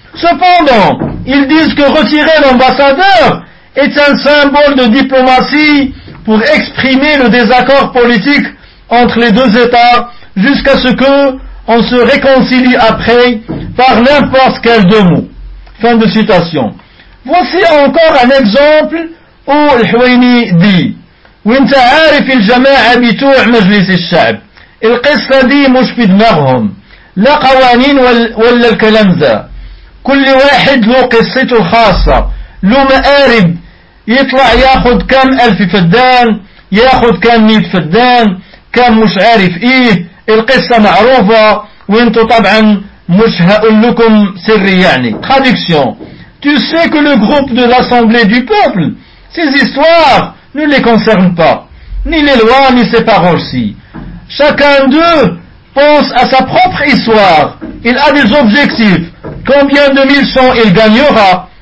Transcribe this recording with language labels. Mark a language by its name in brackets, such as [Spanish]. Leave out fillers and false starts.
[French] Cependant, ils disent que retirer l'ambassadeur est un symbole de diplomatie pour exprimer le désaccord politique entre les deux États jusqu'à ce que on se réconcilie après par n'importe quel deux mots. Fin de citation. Voici encore un exemple où Al-Huwayni dit: [Arabic] وانت عارف الجماعة بتوع مجلس الشعب القصة دي مش في دماغهم لا قوانين ولا الكلام ذا. كل واحد له قصته الخاصة، له مآرب، يطلع ياخد كم ألف فدان، ياخد كم مئة فدان، كم مش عارف إيه. القصة معروفة وانتو طبعا مش هقول لكم سري يعني. [French] Traduction. Tu sais que le groupe de l'Assemblée du Peuple, ces histoires ne les concernent pas, ni les lois, ni ces paroles-ci. Chacun d'eux pense à sa propre histoire. Il a des objectifs. Combien de mille champs il gagnera?